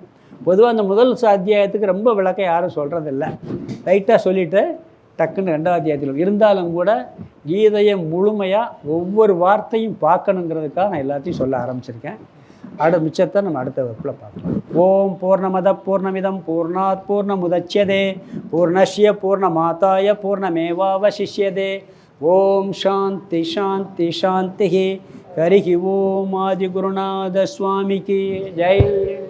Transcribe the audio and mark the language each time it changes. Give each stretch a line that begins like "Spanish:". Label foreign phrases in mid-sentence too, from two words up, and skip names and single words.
Tamil: பொதுவாக அந்த முதல் அத்தியாயத்துக்கு ரொம்ப விளக்கம் யாரும் சொல்கிறதில்ல, லைட்டாக சொல்லிவிட்டு டக்குன்னு 2வது அத்தியாயத்தில் இருந்தாலும் கூட கீதையை முழுமையாக ஒவ்வொரு வார்த்தையும் பார்க்கணுங்கிறதுக்காக நான் எல்லாத்தையும் சொல்ல ஆரம்பிச்சிருக்கேன். மிச்சத்தை நம்ம அடுத்த வகுப்பில் பார்க்கலாம்.
Sanskrit: ओम् पूर्णमदः पूर्णमिदम् पूर्णात् पूर्णमुदच्यते पूर्णस्य पूर्णमादाय पूर्णमेवावशिष्यते. ओम् शान्तिः शान्तिः शान्तिः. हरिः ओम्
Tamil: ஆதிகுருநாத சுவாமிக்கு ஜெய்.